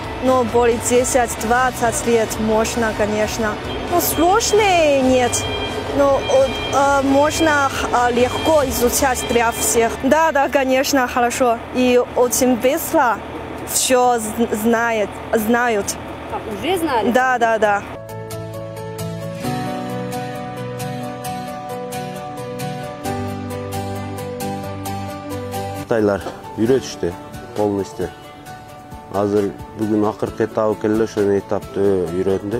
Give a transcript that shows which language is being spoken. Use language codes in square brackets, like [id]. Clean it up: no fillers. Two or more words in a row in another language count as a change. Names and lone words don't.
[ru] Но более 10-20 лет можно, конечно. Но сложнее нет. Но можно легко изучать для всех. Да, конечно, хорошо. И очень быстро все знают. Уже знали? Да. [ky] Кытайлар үйрөтүштү полностью. Азыр бүгүн акыркы этабы келди, ошол этапты үйрөндү.